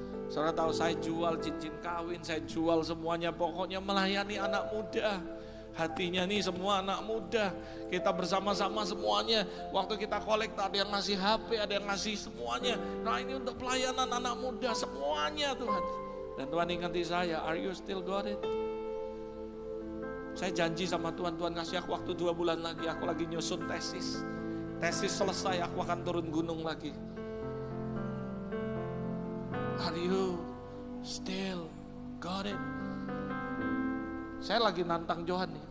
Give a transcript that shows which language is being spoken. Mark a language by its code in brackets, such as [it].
[id] Saudara tahu saya jual cincin kawin, saya jual semuanya, pokoknya melayani anak muda. Hatinya nih semua anak muda, kita bersama-sama semuanya. Waktu kita kolek ada yang ngasih HP, ada yang ngasih semuanya. Nah ini untuk pelayanan anak muda semuanya Tuhan. Dan Tuhan ingati saya, [en] are you still got it? [id] Saya janji sama Tuhan, Tuhan kasih aku waktu 2 bulan lagi, aku lagi nyusun tesis. Tesis selesai, aku akan turun gunung lagi. [en] Are you still got it? [id] Saya lagi nantang Johan nih.